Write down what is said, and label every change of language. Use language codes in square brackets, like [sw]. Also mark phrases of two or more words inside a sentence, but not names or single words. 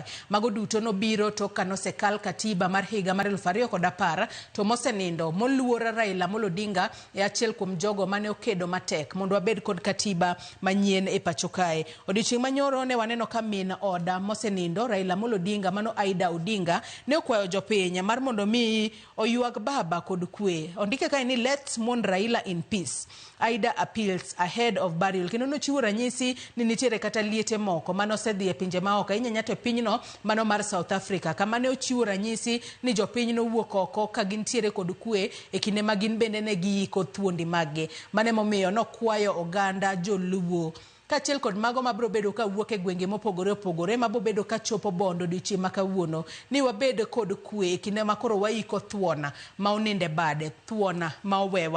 [luo] Mago duto no biro to kanosekal katiba mar higa mar 2010 to mosenindo moluora Raila Amolo Odinga e achiel kuom jogo mane okedo matek mondo wabed kod katiba manyien e pacho kae. Odiochieng' manyoro ne waneno ka min oda mosenindo Raila Amolo Odinga mano Aida Odinga ne okwayo jopiny mar mondo mi oyuag baba kod kwe. Ondike kae ni [en] let's mourn Raila in peace. Aida appeals ahead of burial. [luo] Kendo nochiwo ranyisi ni nitiere kata liete moko mano sedhi e pinje maoko inyanya to pinyno mano mar South Africa kama ne ochiwo ranyisi ni jopinyno wuok oko ka gintiere kod kwe e kinde ma gin bende ne giiko thuondi maggi. Mane momiyo nokwayo oganda joluo kachiel kod mago mabro bedo ka wuok e gwenge mopogore opogore mabo bedo ka chopo Bondo odiochieng' ma kawuono ni wabed kod kwe kinde makoro waiko thuona ma oninde bade, thuona ma owewa.